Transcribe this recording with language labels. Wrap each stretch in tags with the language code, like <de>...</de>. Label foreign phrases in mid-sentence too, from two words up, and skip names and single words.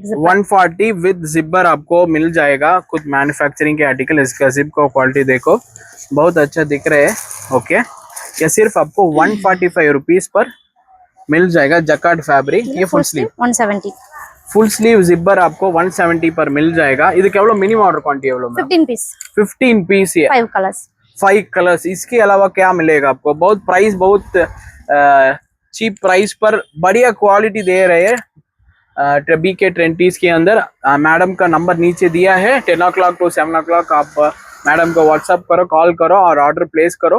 <hi>140</hi> <en>with zipper</en> <hi>आपको मिल जाएगा. खुद मैन्युफैक्चरिंग के आर्टिकल. इसका जिप को क्वालिटी देखो बहुत अच्छा दिख रहे हैं. ओके ये सिर्फ आपको 145 रुपीस पर मिल जाएगा.</hi> <en>jacket fabric ये full sleeve</en> <hi>170</hi> <en>full sleeve zipper</en> <hi>आपको 170 पर मिल जाएगा.</hi> <ta>இதுக்கு எவ்வளவு</ta> <en>minimum order quantity</en> <ta>எவ்வளவு மேம்?</ta> <hi>15 पीस 15 पीस ये 5 कलर्स 5 कलर्स. इसके अलावा क्या मिलेगा आपको? बहुत प्राइस बहुत</hi> <en>cheap price</en> <hi>पर बढ़िया क्वालिटी दे रहे हैं BK ट्रेंटीज के अंदर. मैडम का नंबर नीचे दिया है.</hi> <en>10 o'clock to 7 o'clock</en> <hi>आप मैडम को व्हाट्सएप करो, कॉल करो और</hi> <en>order place</en> <hi>करो.</hi>